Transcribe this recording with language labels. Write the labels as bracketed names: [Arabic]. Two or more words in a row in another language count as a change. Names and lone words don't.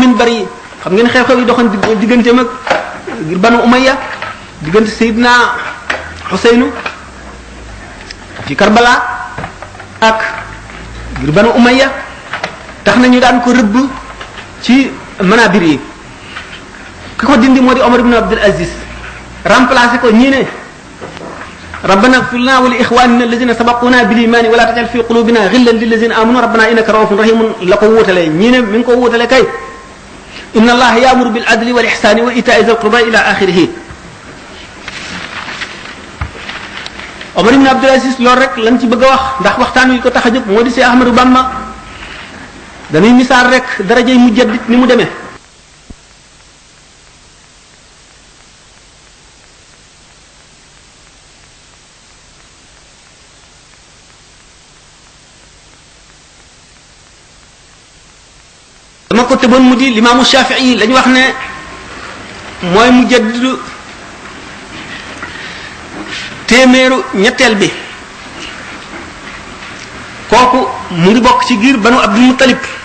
[Wolof] minbar yi xam ngeen xew-xew yi doxoon diggante mag Banu Umayya diggante Seydina Xuseynu ci Karbala ak ngir Banu Umayya tax nañu daan ko rëbb ci manabir yi ki ko dindi moo di Omar ibn Abdul Aziz remplacé ko ñii ne [Arabic] ربنا اغفر لنا ولإخواننا الذين سبقونا بالإيمان ولا تجعل في قلوبنا غلا للذين آمنوا ربنا إنك رءوف رحيم [Wolof] la ko wutale ñii ne mi ngi ko wutale kay [Arabic] إن الله يأمر بالعدل والإحسان وإيتاء ذي القربى إلى آخره [Wolof] Omar ibn Abdul Aziz loolu rek lañ ci bëgg a wax ndax waxtaan wi ko tax a jóg moo di Seex Ahmadu Bamba dañuy misaal rek darajay mujaddid ni mu demee dama ko tëboon mu di limaamu Shafii lañu wax ne mooy mujaddidu téeméeru ñetteel bi kooku mu ngi bokk ci giir banu Abdul Muttalib